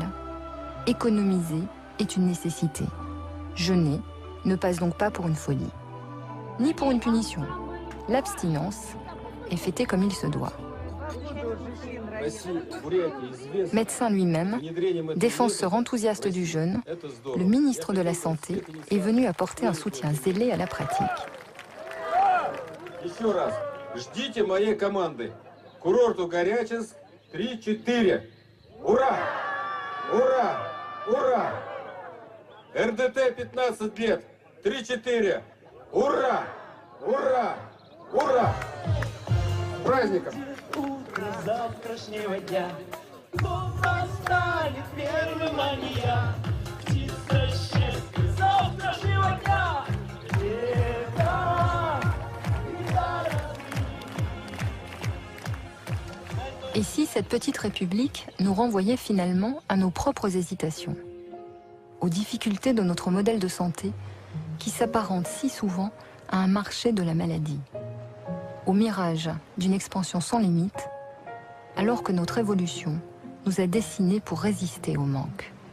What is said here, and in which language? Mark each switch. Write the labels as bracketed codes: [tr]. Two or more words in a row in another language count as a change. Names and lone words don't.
[fr] Économiser est une nécessité. Jeûner ne passe donc pas pour une folie, ni pour une punition. L'abstinence est fêtée comme il se doit. Médecin lui-même, défenseur enthousiaste du jeûne, le ministre de la Santé est venu apporter un soutien zélé à la pratique. [ru] Ждите моей команды. Курорту Горячинск 3-4. Ура! Ура! Ура! РДТ 15 лет. 3-4. Ура! Ура! Ура! С праздником! Утро завтрашнего дня восстанет первый мания. Птица счастья завтрашнего дня. [fr] Et si cette petite république nous renvoyait finalement à nos propres hésitations, aux difficultés de notre modèle de santé qui s'apparente si souvent à un marché de la maladie, au mirage d'une expansion sans limite, alors que notre évolution nous a destinés pour résister au manque.